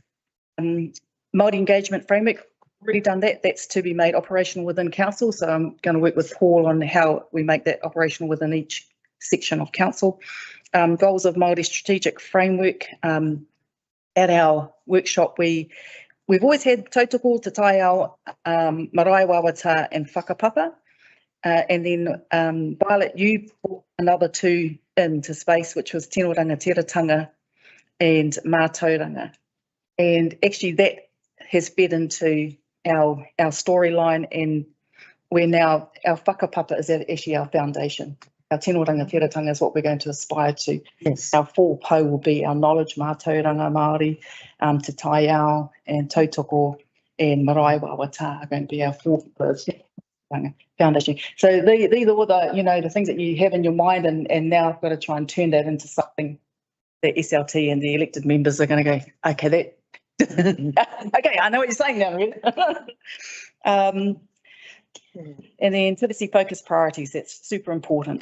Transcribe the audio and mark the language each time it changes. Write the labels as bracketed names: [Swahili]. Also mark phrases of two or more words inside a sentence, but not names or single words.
[English] Māori engagement framework, already done that. That's to be made operational within council. So I'm going to work with Paul on how we make that operational within each section of council. Goals of Māori strategic framework. At our workshop, we've always had [Māori] tautoko, te tai ao, marae wawata [English] and whakapapa. And then Violet, you brought another two into space, which was [Māori] Tinoranga, Tiratanga [English] and Mātauranga. And actually that has fed into our storyline, and we're now, our whakapapa is actually our foundation. Our [Māori] Tinoranga, Tiratanga [English] is what we're going to aspire to. Yes. Our full po will be our knowledge, [Māori] Mātauranga Māori, Te Tai Ao [English] and Tautoko and [Māori] Marae Wawata [English] are going to be our four foundation. So these are all the, the things that you have in your mind, and now I've got to try and turn that into something that SLT and the elected members are going to go, okay, that, okay, I know what you're saying now, really. And then privacy focused priorities, that's super important.